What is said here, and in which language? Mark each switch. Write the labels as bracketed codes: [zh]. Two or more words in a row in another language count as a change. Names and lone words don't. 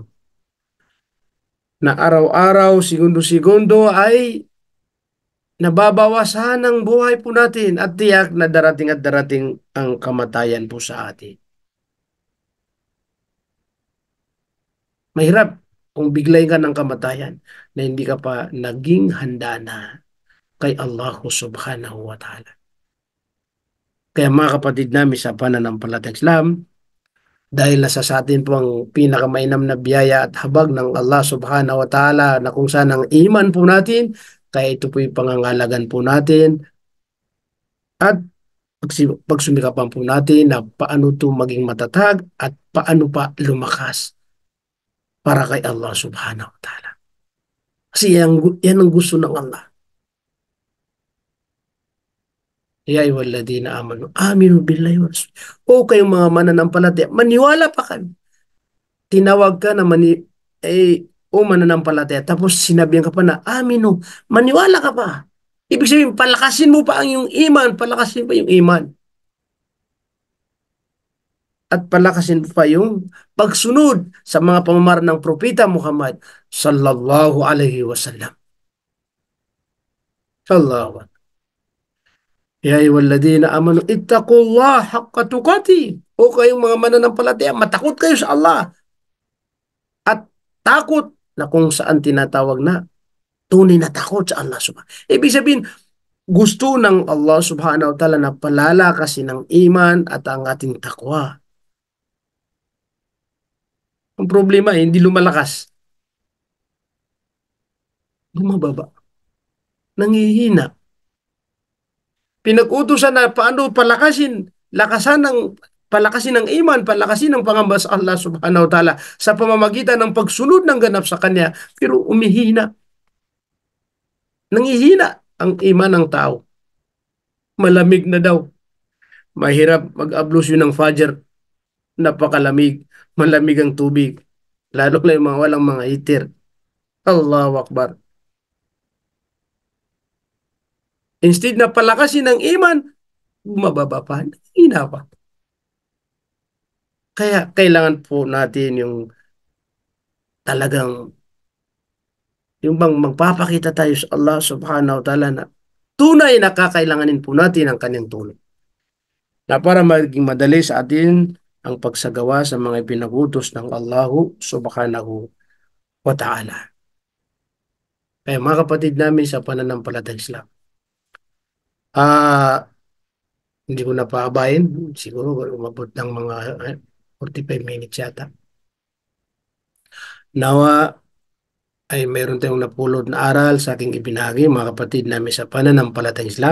[tl] Na araw-araw, segundo-segundo ay nababawasan ang buhay po natin at tiyak na darating at darating ang kamatayan po sa atin. Mahirap kung biglay ka ng kamatayan na hindi ka pa naging handa na kay Allah [ar] سبحانه وتعالى. [tl] Kaya mga kapatid namin sa pananampalatayang Islam, dahil nasa sa atin po ang pinakamainam na biyaya at habag ng Allah [ar] سبحانه وتعالى [tl] na kung saan ang iman po natin, kaya ito po yung pangangalagan po natin at pagsumikapan po natin na paano ito maging matatag at paano pa lumakas para kay Allah [ar] سبحانه وتعالى. [tl] Kasi yan ang gusto ng Allah. [ar] يا أيها الذين آمنوا آمنوا بالله ورسول. [tl] O kayong mga mananampalataya, maniwala pa kayo. Tinawag ka na mananampalataya. Tapos sinabihan ka pa na, aminu, maniwala ka pa. Ibig sabihin, palakasin mo pa ang iyong iman, palakasin pa yung iman. At palakasin pa yung pagsunod sa mga pamamaraan ng Propeta Muhammad [ar] صلى الله عليه وسلم. [tl] Sallallahu. [ar] يا أيها الذين آمنوا اتقوا الله حق تقاته. [tl] O kayong mga mananampalataya, matakot kayo sa Allah. At takot na kung saan tinatawag na tunay na takot sa Allah subhanahu. Ibig sabihin, gusto ng Allah [ar] سبحانه وتعالى [tl] na palalakasin ng iman at ang ating takwa. Ang problema ay hindi lumalakas. Bumababa. Nangihina. Pinag-utusan na paano palakasin ng iman, palakasin ng pangamba sa Allah [ar] سبحانه وتعالى [tl] sa pamamagitan ng pagsunod ng ganap sa Kanya, pero umihina. Nangihina ang iman ng tao. Malamig na daw. Mahirap mag-ablusyon ng Fajr. Napakalamig. Malamig ang tubig. Lalo na yung mga walang mga heater. [ar] الله أكبر. [tl] Instead na palakasin ng iman, bumababa pa. Hina pa. Kaya kailangan po natin yung talagang yung bang magpapakita tayo sa Allah [ar] سبحانه وتعالى [tl] na tunay na kakailanganin po natin ang kanyang tulong. Na para maging madali sa atin ang pagsagawa sa mga ipinagutos ng Allah [ar] سبحانه وتعالى. [tl] Kaya mga kapatid namin sa pananampalatayang Islam, ah hindi ko na paabayin, siguro umabot ng mga 45 minutes yata. Nawa ay mayroon tayong napulot na aral sa aking ibinahagi, mga kapatid namin sa pananampalatayang Islam.